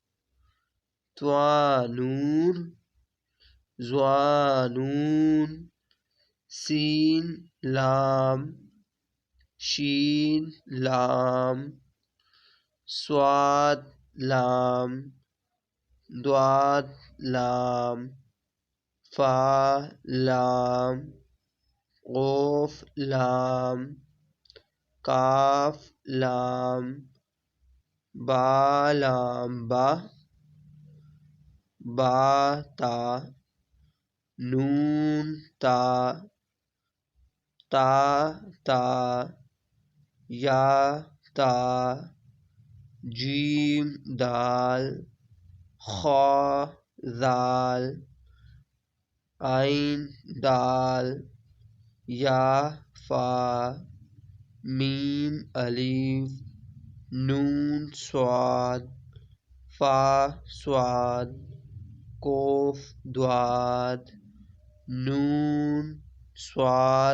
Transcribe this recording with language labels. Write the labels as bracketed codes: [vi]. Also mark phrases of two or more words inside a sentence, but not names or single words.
[ar] طوا نون، سین لام، شین لام، صاد لام، ضاد لام، فا لام، قوف لام، کاف لام، با لام با تا، نون تا، یا تا، جیم دال، خا ذال، عین دال، یا فا، میم الف، نون صاد، فا صاد، کوف ضاد، نون صاد